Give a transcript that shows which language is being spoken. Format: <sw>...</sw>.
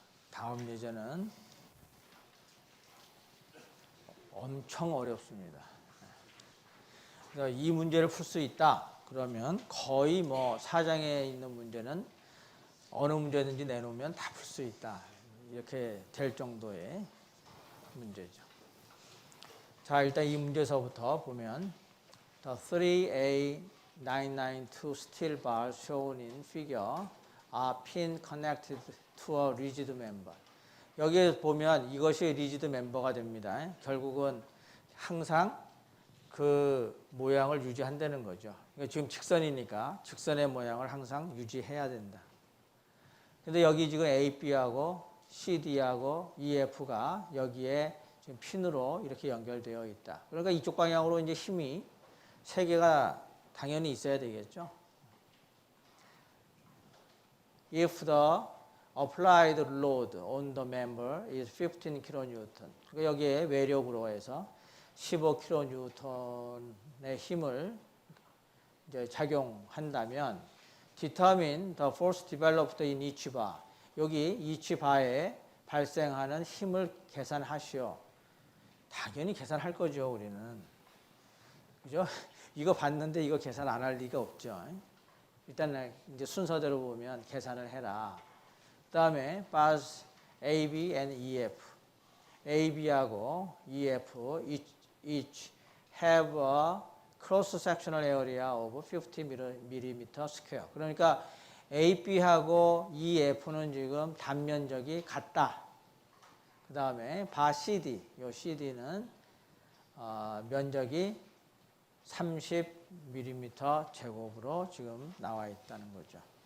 <ko>다음 예제는 엄청 어렵습니다. 그래서 이 문제를 풀 수 있다. 그러면 거의 뭐 사장에 있는 문제는 어느 문제든지 내놓으면 다 풀 수 있다. 이렇게 될 정도의 문제죠. 자, 일단 이 문제서부터 보면</ko> <en>The 3A992 steel bars shown in figure are pin connected to a rigid member.</en> <ko>여기에 보면 이것이 리지드 멤버가 됩니다. 결국은 항상 그 모양을 유지한다는 거죠. 그러니까 지금 직선이니까 직선의 모양을 항상 유지해야 된다. 근데 여기 지금 A, B하고 CD하고 EF가 여기에 지금 핀으로 이렇게 연결되어 있다. 그러니까 이쪽 방향으로 이제 힘이 3개가 당연히 있어야 되겠죠.</ko> <en>If the applied load on the member is 15 kN.</en> <ko>그러니까 여기에 외력으로 해서 15 kN의 힘을 이제 작용한다면</ko> <en>determine the force developed in each bar.</en> <ko>여기 each bar에 발생하는 힘을 계산하시오. 당연히 계산할 거죠, 우리는. 그죠? 이거 봤는데 이거 계산 안 할 리가 없죠. 일단 이제 순서대로 보면 계산을 해라.</ko> <en>그다음에 bars AB and EF. AB하고 EF each have a cross sectional area of 50 mm square. 그러니까</en> <ko>AB하고 EF는 지금 단면적이 같다. 그 다음에 바 CD, 요 CD는 면적이 30mm 제곱으로 지금 나와 있다는 거죠.</ko>